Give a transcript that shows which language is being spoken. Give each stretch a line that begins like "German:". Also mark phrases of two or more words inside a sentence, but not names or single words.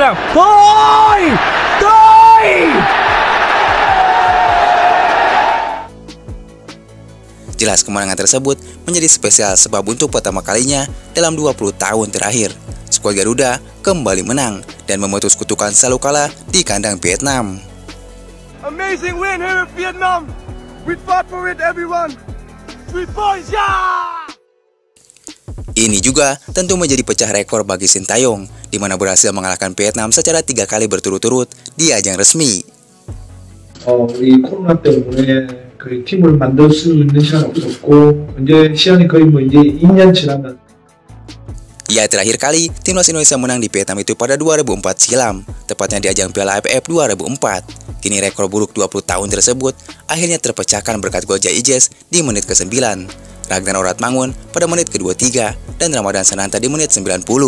Indonesian: Jelas kemenangan tersebut menjadi spesial sebab untuk pertama kalinya dalam 20 tahun terakhir, skuad Garuda kembali menang dan memutus kutukan selalu kalah di kandang Vietnam.
English: Amazing win here in Vietnam. We fought for it, everyone. 3 points, yeah!
Indonesian: Ini juga tentu menjadi pecah rekor bagi Sintayong, di mana berhasil mengalahkan Vietnam secara 3 kali berturut-turut di ajang resmi.
Korean: 이 코로나 때문에 그 팀을 만들 수 있는 시간이 없었고 이제 시간이 거의 이제 2년 지나면.
Indonesian: Ya, terakhir kali timnas Indonesia menang di Vietnam itu pada 2004 silam, tepatnya di ajang Piala AFF 2004. Kini rekor buruk 20 tahun tersebut akhirnya terpecahkan berkat gol Jai Ijes di menit ke-9. Ragnar Oratmangun pada menit ke-23 dan Ramadan Sananta di menit 90.